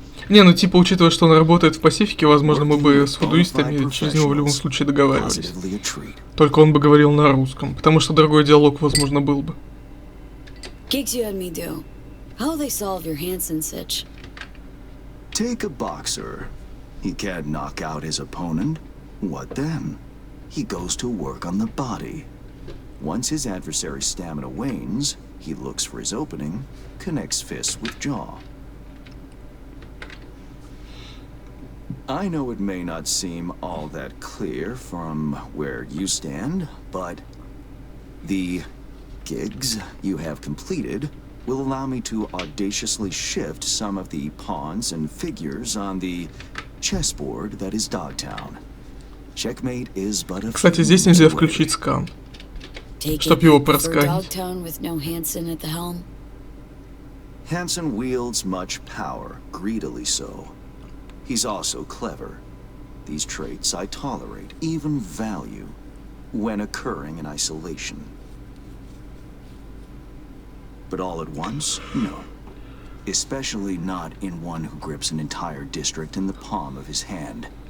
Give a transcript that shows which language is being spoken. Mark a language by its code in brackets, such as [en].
[ru] Не, ну типа, учитывая, что он работает в Пасифике, возможно, мы бы с фудуистами через него в любом случае договаривались. Только он бы говорил на русском, потому что другой диалог, возможно, был бы. [en] Gigs you had me do. How they solve your Hansen sitch? Take a boxer. He can't knock out his opponent. What then? He goes to work on the body. Once his adversary's stamina wanes, he looks for his opening, connects fists with jaw. I know it may not seem all that clear from where you stand, but the gigs you have completed will allow me to audaciously shift some of the pawns and figures on the chessboard that is Dogtown. Checkmate is but a [ru] Кстати, здесь нельзя включить скан, чтоб его просканить. [en] Hansen wields much power, greedily so. He's also clever. These traits I tolerate, even value, when occurring in isolation. But all at once? No. Especially not in one who grips an entire district in the palm of his hand.